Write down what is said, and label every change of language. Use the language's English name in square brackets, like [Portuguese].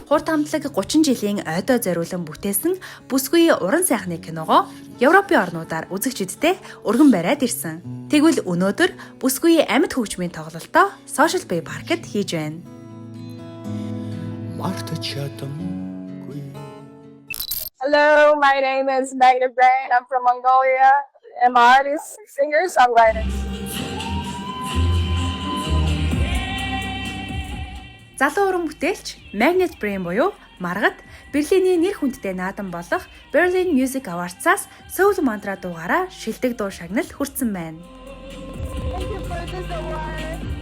[Mongolian] Хурд хамтлаг 30 жилийн ойдоо зориулан бүтээсэн бүсгүй уран сайхны киногоо Европын орнуудаар үзэгчидтэй өргөн бариад ирсэн. Тэгвэл өнөөдөр бүсгүй амьд хөгжмийн тоглолтоо Social Bay Park-д хийж байна. [English] Hello, my name is Magna Brain. I'm from Mongolia. I'm an artist, singer, songwriter. [Mongolian] Залуу уран бүтээлч Magnet Brain буюу Маргад Берлиний нэр хүндтэй наадам болох Berlin Music Awards-аас Soul Mantra дуугаараа шилдэг дуу шагнал хүртсэн байна. [English] Thank you for this award.